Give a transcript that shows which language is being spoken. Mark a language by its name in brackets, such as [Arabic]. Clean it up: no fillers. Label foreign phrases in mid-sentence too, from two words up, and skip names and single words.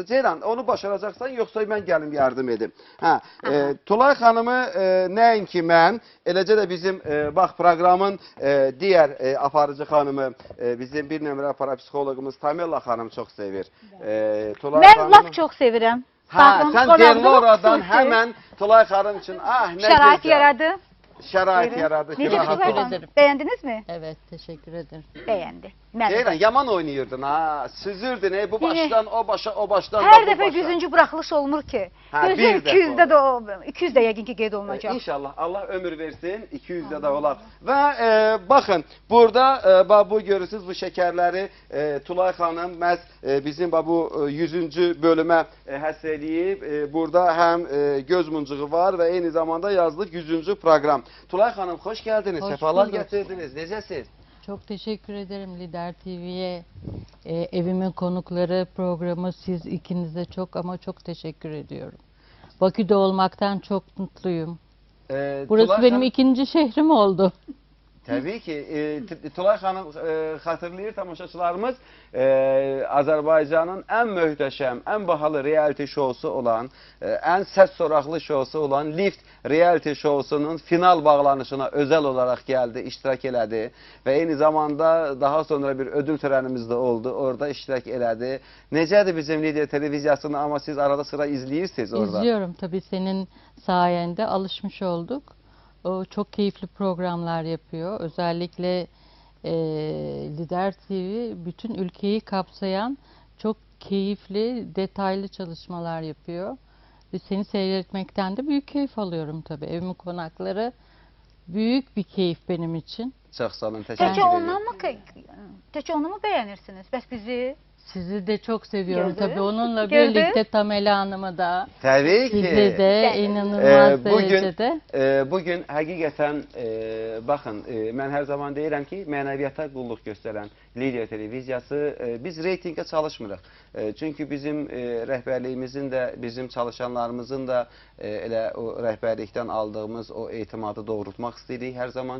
[Azerbaijani] Ceylan, onu başaracaqsan, yoxsa mən gəlim yardım edim. Tulay xanımı nəinki mən, eləcə də bizim bax proqramın digər aparıcı xanımı, bizim bir nömrə parapsixoloqumuz Tamella xanım çox sevir. Mən laf çox sevirəm. Sən derli oradan həmən Tulay xanım üçün şərait yaradı. Şərait yaradı. [Turkish] Teşekkür ederim. Beğendiniz mi? Evet, teşekkür ederim. Beğendi. [Azerbaijani] Ceylan, yaman oynayırdın ha, süzürdün bu başdan o başa, o başdan her defa 100-cü buraxılış olmur ki. Gözüm 200'də də 200 də yəqin ki qeyd olunacaq. İnşallah Allah ömür versin, 200'də də olar. Və baxın, burada bu görürsünüz bu şekerləri Tulay xanım məhz bizim bu 100-cü bölümə həsr eləyib. Burada həm göz muncuğu var və eyni zamanda yazılıb 100-cü proqram. Tulay xanım, xoş gəldiniz, səfalar gətirdiniz, necəsiz? [Turkish] Çok teşekkür ederim Lider TV'ye, evimin konukları programı, siz ikinize çok ama çok teşekkür ediyorum. Bakü'de olmaktan çok mutluyum. Burası benim ikinci şehrim oldu. Tabii ki. [Azerbaijani] Tulay xanım xatırlayır tamaşaçılarımız Azərbaycanın ən möhtəşəm, ən bahalı reality şousu olan, ən səs soraqlı şousu olan Lift reality şousunun final bağlanışına [Turkish] özel olarak geldi, [Azerbaijani] iştirak elədi və eyni zamanda daha sonra bir ödül törənimiz də oldu, orada iştirak elədi. Necədir bizim Lider televiziyasını, amma siz arada sıra izləyirsiniz orada? [Turkish] İzliyorum tabii, senin sayende alışmış olduk. O çok keyifli programlar yapıyor. Özellikle Lider TV bütün ülkeyi kapsayan çok keyifli, detaylı çalışmalar yapıyor. Ve seni seyretmekten de büyük keyif alıyorum tabii. Evimin konakları büyük bir keyif benim için. [Azerbaijani] Çox sağ olun, təşəkkür Təkcə edirəm. təkcə onu mu bəyənirsiniz? Bəs bizi [Turkish] Sizi de çok seviyorum [Azerbaijani] Gördün? [Turkish] tabii. Onunla [Azerbaijani] Gördün? [Turkish] birlikte Tamela Hanım'ı da. [Azerbaijani] Təbii ki. [Turkish] Sizi de inanılmaz derecede. [Azerbaijani] Bugün həqiqətən baxın, mən hər zaman deyirəm ki, mənəviyyata qulluq göstərən Lidiya televiziyası biz reytinqə çalışmırıq. Çünki bizim rəhbərliyimizin də, bizim çalışanlarımızın da elə o rəhbərlikdən aldığımız o etimadı doğrultmaq istəyirik hər zaman.